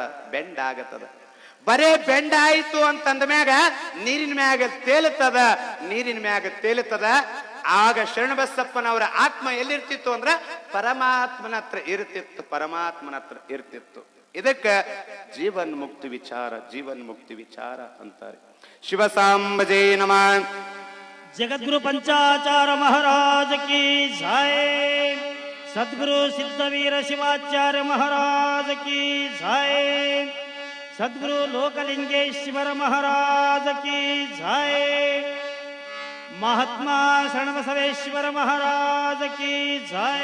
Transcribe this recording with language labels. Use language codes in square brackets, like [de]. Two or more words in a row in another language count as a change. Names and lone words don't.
[kn] ಬರೇ ಬೆಂಡ ಆಯ್ತು ಅಂತಂದ ಮ್ಯಾಗ ನೀರಿನ ಮ್ಯಾಗ ತೇಲುತ್ತದ. ಆಗ ಶರಣಬಸಪ್ಪನವರ ಆತ್ಮ ಎಲ್ಲಿರ್ತಿತ್ತು ಅಂದ್ರ ಪರಮಾತ್ಮನ ಹತ್ರ ಇರ್ತಿತ್ತು. ಇದಕ್ಕ ಜೀವನ್ ಮುಕ್ತಿ ವಿಚಾರ ಅಂತಾರೆ. ಶಿವಸಾಂಬಜೇ ನಮಃ. [hi] जगद्गुरु पंचाचार्य महाराज की जय। सद्गुरु सिद्धवीर शिवाचार्य महाराज की जय। सद्गुरु लोकलिंगेश्वर महाराज की जय। महात्मा शरणबसवेश्वर महाराज की जय।